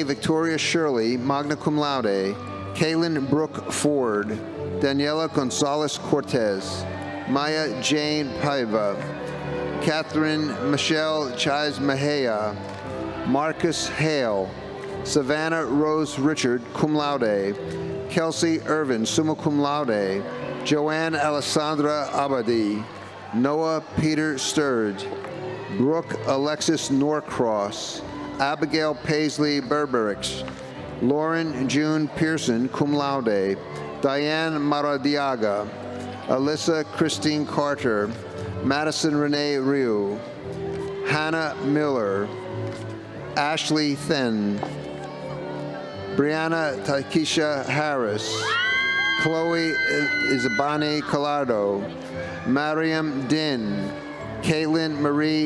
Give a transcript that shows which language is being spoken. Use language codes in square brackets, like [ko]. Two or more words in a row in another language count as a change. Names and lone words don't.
[en] Victoria Shirley, [la] magna cum laude, [en] Kaylin Brooke Ford, Daniela Gonzalez Cortez, Maya Jane Paiva, Catherine Michelle Chais Mejia, Marcus Hale, Savannah Rose Richard, [la] cum laude, [en] Kelsey Irvin, [la] summa cum laude, [en] Joanne Alessandra Abadi, Noah Peter Sturge, Brooke Alexis Norcross, Abigail Paisley Berberix, Lauren June Pearson, [la] cum laude, [en] Diane Maradiaga, Alyssa Christine Carter, Madison Renee Ryu, Hannah Miller, Ashley Thin, Brianna Taikisha Harris, Chloe Isabani Collado, Mariam Din, Caitlin Marie